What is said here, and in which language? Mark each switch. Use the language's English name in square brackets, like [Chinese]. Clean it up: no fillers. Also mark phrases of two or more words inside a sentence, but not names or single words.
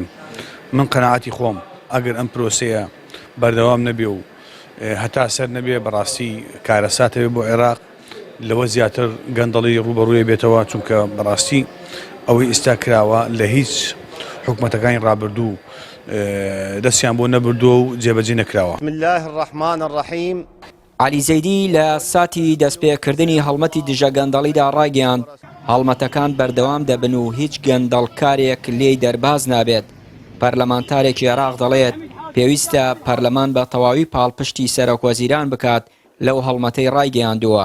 [Central Kurdish] من قەناعەتی خۆم ئەگەر ئەم پرۆسەیە بەردەوام نەبێ و هەتا سەر نەبێ بەڕاستی کارەساتەوێ بۆ عێراق لەوە زیاتر گەندەڵی ڕوبەڕوویە بێتەوە چونکە بەڕاستی ئەوەی ئێستا کراوە لە هیچ حکوومەتەکانی ڕابردوو دەستیان بۆ نەبردووە و جێبەجێ نەکراوە. [Arabic] بسم الله الرحمن الرحیم. [Central Kurdish] عەلی زەیدی لە ساتی دەستپێکردنی هەڵمەتی دژە گەندەڵیدا ڕاگەیاند هەڵمەتەکان بەردەوام دەبن و هیچ گەندەڵکارێک لێی دەرباز نابێت. پەرلەمانتارێکی عێراق دەڵێت پێویستە پەرلەمان بە تەواوی پاڵپشتی سەرۆکوەزیران بکات لەو هەڵمەتەی ڕایگەیاندووە.